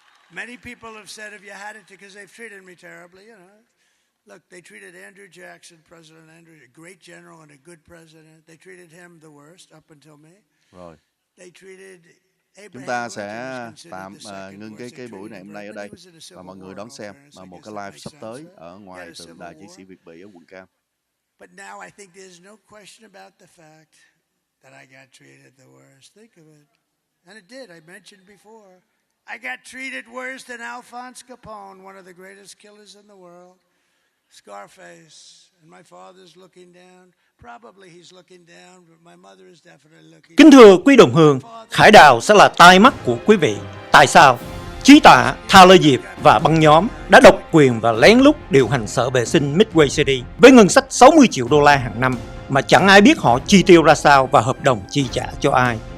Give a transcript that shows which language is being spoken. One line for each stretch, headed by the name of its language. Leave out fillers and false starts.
English: Many people have said, "Have you had it?" Because they've treated me terribly, you know. Look, they treated Andrew Jackson, President Andrew, a great general and a good president. They treated him the worst up until me.
Vietnamese: Rồi.
English: They treated
Vietnamese: Chúng ta sẽ tạm ngưng cái buổi này hôm nay ở đây và mọi người đón xem một cái live sắp tới ở ngoài tượng đài chiến sĩ Việt Mỹ ở quận Cam.
English: But now I think there's no question about the fact that I got treated the worst. Think of it. And it did. I mentioned before. I got treated worse than Alphonse Capone, one of the greatest killers in the world. Scarface, and my father's looking down. Probably he's looking down, but my mother is definitely looking.
Vietnamese: Kính thưa quý đồng hương, Khải Đào sẽ là tai mắt của quý vị. Tại sao? Chí tạ, Tha Lê Diệp và băng nhóm đã độc quyền và lén lút điều hành sở vệ sinh Midway City với ngân sách 60 triệu đô la hàng năm mà chẳng ai biết họ chi tiêu ra sao và hợp đồng chi trả cho ai.